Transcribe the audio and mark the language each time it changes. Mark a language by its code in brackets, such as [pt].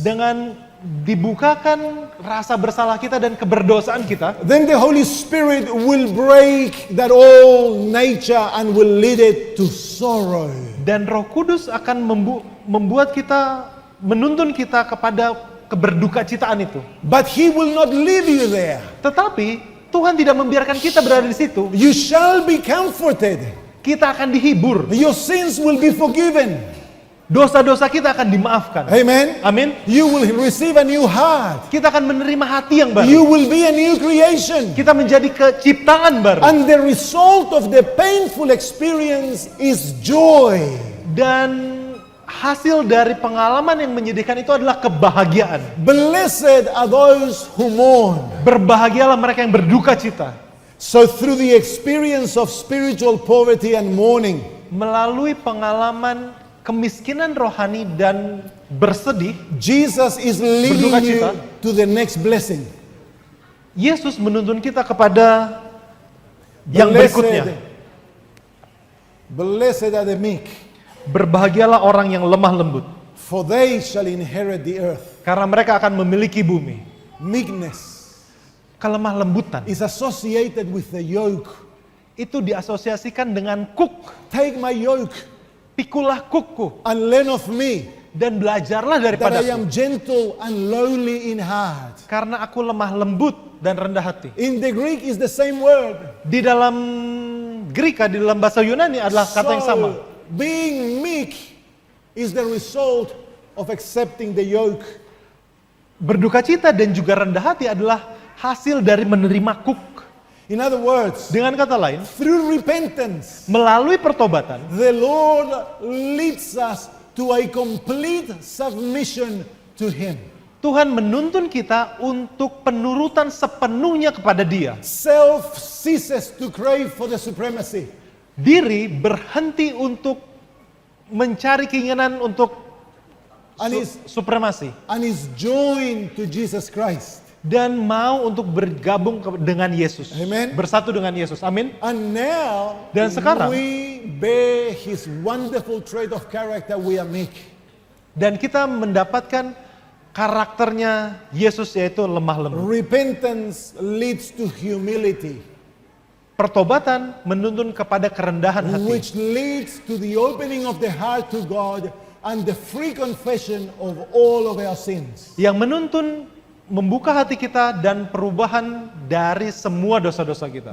[id] dengan dibukakan rasa bersalah kita dan keberdosaan kita. [en] Then the Holy Spirit will break that old nature and will lead it to sorrow. [id] Dan Roh Kudus akan membuat kita, menuntun kita kepada keberdukacitaan itu. [en] But He will not leave you there. [id] Tetapi Tuhan tidak membiarkan kita berada di situ. [en] You shall be comforted. [id] Kita akan dihibur. [en] Your sins will be forgiven. [id] Dosa-dosa kita akan dimaafkan. [en] Amen. [id] Amin. [en] You will receive a new heart. [id] Kita akan menerima hati yang baru. [en] You will be a new creation. [id] Kita menjadi keciptaan baru. [en] And the result of the painful experience is joy. [id] Dan hasil dari pengalaman yang menyedihkan itu adalah kebahagiaan. [en] Blessed are those who mourn. [id] Berbahagialah mereka yang berduka cita. [en] So through the experience of spiritual poverty and mourning, [id] Melalui pengalaman kemiskinan rohani dan bersedih, [en] Jesus is leading [id] Berduka [en] you [id] cita. [en] to the next blessing. [id] Yesus menuntun kita kepada yang berikutnya. [en] Blessed are the meek, [id] Berbahagialah orang yang lemah lembut, [en] for they shall inherit the earth. [id] karena mereka akan memiliki bumi. [en] Meekness [id] Kelemah lembutan [en] is associated with the yoke. [id] itu diasosiasikan dengan kuk. [en] Take my yoke [id] Pikulah kukku [en] and learn of me, [id] dan belajarlah [en] that I [id] daripadaku, [en] am gentle and lowly in heart. [id] karena aku lemah lembut dan rendah hati. [en] In the Greek is the same word. [id] Di dalam Greka, di dalam bahasa Yunani adalah kata yang sama. [en] Being meek is the result of accepting the yoke. [id] Berduka cita dan juga rendah hati adalah hasil dari menerima kuk. [en] In other words, [id] Dengan kata lain, [en] through repentance, [id] melalui pertobatan, [en] the Lord leads us to a complete submission to Him. [id] Tuhan menuntun kita untuk penurutan sepenuhnya kepada Dia. [en] Self ceases to crave for the supremacy. [id] Diri berhenti untuk mencari keinginan untuk supremasi [en] and is joined to Jesus Christ. [id] dan mau untuk bergabung dengan Yesus. [en] Amen. [id] Bersatu dengan Yesus. Amin. [en] And now [id] Dan sekarang, [en] we bear His wonderful trait of character, we are meek. [id] Dan kita mendapatkan karakternya Yesus, yaitu lemah lembut. [en] Repentance leads to humility. [id] pertobatan menuntun kepada kerendahan hati, [en] which leads to the opening of the heart to God and the free confession of all of our sins. [id] yang menuntun membuka hati kita dan perubahan dari semua dosa-dosa kita.